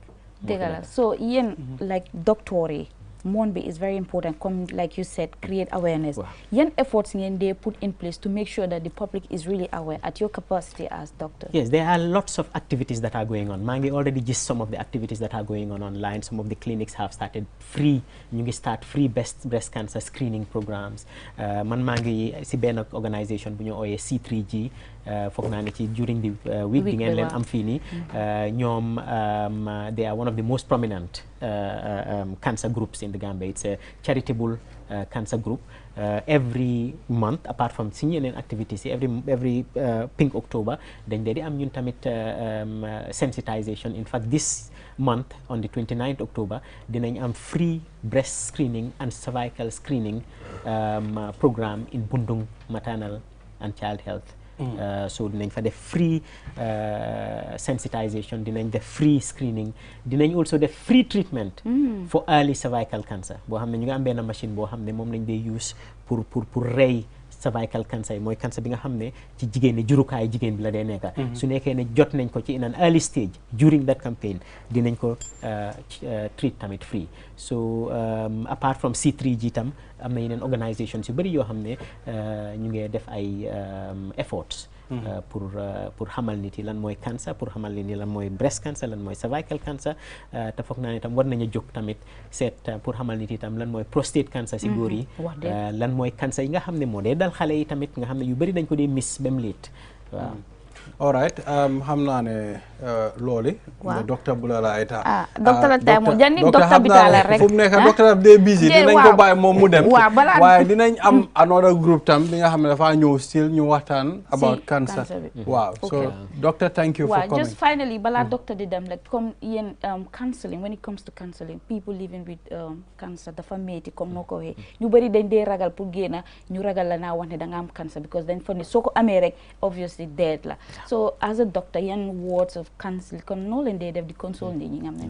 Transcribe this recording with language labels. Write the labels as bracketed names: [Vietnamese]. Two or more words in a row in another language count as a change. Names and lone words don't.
[Wolof] dëgg la [English] so yéen like doctor [Wolof] yi moon bi [English] is very important comme like you said create awareness yan efforts [Wolof] ngeen dee [English] put in place to make sure that the public is really aware at your capacity as doctor yes there are lots of activities that are going on [Wolof] maa ngi [English] already gist some of the activities that are going on online some of the clinics have started free [Wolof] ñu ngi [English] start free breast cancer screening programs [Wolof] man maa ngi si benn organisation bu ñu ooyee [English] C3G [Wolof] foog naa ne ci [English] during the week [Wolof] di ngeen leen am fii nii ñoom [English] they are one of the most prominent cancer groups in the Gambia. It's a charitable cancer group. Every month, apart from [Wolof] suñu yeneen [English] activities, every Pink October, [Wolof] dañ dee di am ñun tamit sensitization. [English] In fact, this month on the 29th October, [Wolof] dinañ am [English] free breast screening and cervical screening program in Bundung Maternal and Child Health. [Wolof] So dinañ fa def [English] free sensitization, [Wolof] dinañ def [English] free screening, [Wolof] dinañ also def [English] free treatment for early cervical cancer [Wolof] boo xam ne ñu ngi am benn machine boo xam ne moom lañ dee use pour rey [English] cervical cancer [Wolof] yi mooy cancer bi nga xam ne ci jigéen ne jurukaay jigéen bi la dee nekka su nekkee ne jot nañ ko ci [English] in an early stage during that campaign [Wolof] dinañ ko treat tamit free so apart from C3G tam am na yeneen organisations yu bëri yoo xam ne ñu ngi def ay efforts pour xamal nit yi lan mooy cancer pour xamal nit yi lan mooy [English] breast cancer [Wolof] lan mooy [English] cervical cancer [Wolof] te foog naa ne tam war nañu jóg tamit seet pour xamal nit yi tam lan mooy [English] prostate cancer [Wolof] si góor yi lan mooy cancer yi nga xam ne moo dee dal xale yi tamit nga xam ne yu bëri dañ ko dee miss ba mu late waaw [English] all right [Wolof] xam naa ne looli docteur Bulala Aita docteur la tey moom janni docteur bi taala rek fu mu nekk docteur bi dee busy dinañ ko bàyyi moom mu dem waaye dinañ am [English] another group [Wolof] tam bi nga xam ne dafa ñëw still ñu waxtaan [English] about cancer [Wolof] waaw [English] so doctor thank you for coming just finally [Wolof] balaa docteur di dem like comme yéen [English] counseling when it comes to counseling people living with cancer [Wolof] dafa métti comme noo ko waxee ñu bëri dañ dee ragal pour génna ñu ragal la naa wax ne da nga am cancer because dañ fa ne soo ko amee rek obviously dead la [English] so as a doctor [Wolof] yan [English] words of counsel [Wolof] kon noo leen dee def di console nit ñi nga xam ne